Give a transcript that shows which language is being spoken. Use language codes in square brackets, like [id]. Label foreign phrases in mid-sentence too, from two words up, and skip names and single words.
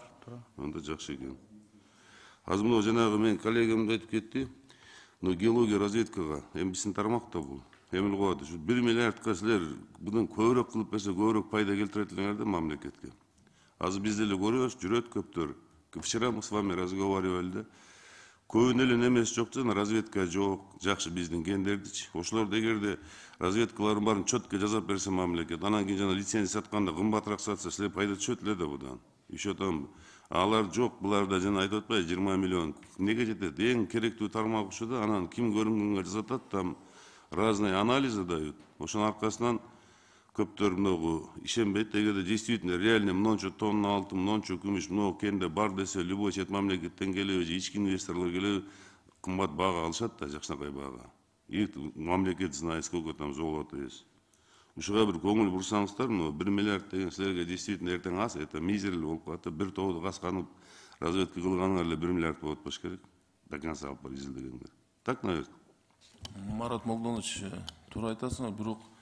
[ky] Анда жакшы экен. Азыр мына жанагы мен коллегам да айтып кетти. Но геология разведкага эми биздин тармакта бул. Эмне коет? 1 миллиардка силер будан көбүрөөк кылып берсе, көбүрөөк пайда келтирет элеңер да мамлекетке. Азыр биз деле көрөбүз, жүрөт көптөр. [ru] Вчера мы с вами разговаривали да. [ky] Көбүнө эле немеси жок да, разведка жок, жакшы биздин гендердичи. Ошолорду эгерде разведкалардын баарын четко жазап берсе мамлекет, анан кийин жана лицензия сатканда кымбатыраак сатса, силер пайда түшөт эле да будан. [ru] Еще там [ky] алар жок, буларда жана айтып атпайбы 20 миллион. Неге жетет? Эң керектүү тармак ушу да, анан ким көрүнгөнгө жасатат, [ru] там разные анализы дают. [ky] Ошонун аркасынан көптөр многу ишенбейт. Эгерде [ru] действительно реально [ky] мынча тонна алтын, мынча күмүш, много кенде бар десе, любой чет мамлекеттен келеби же ички инвесторлор келеби, кымбат бага алышат да, жакшынакай бага. [ru] И мамлекет знает, сколько там золота есть. [ky] Ушуга бир көңүл бурсаңыздар, но 1 миллиард деген силерге действительно эртең аз, это мизерлүү болуп калат. Бир тоодо касканып разведка кылганыңар эле 1 миллиард болуп атпаш керек. [ru] До конца [ky] алып барып изилдегендер. [ru] Так, наверное. [ky] Марат Молдонович, туура айтасыңар, бирок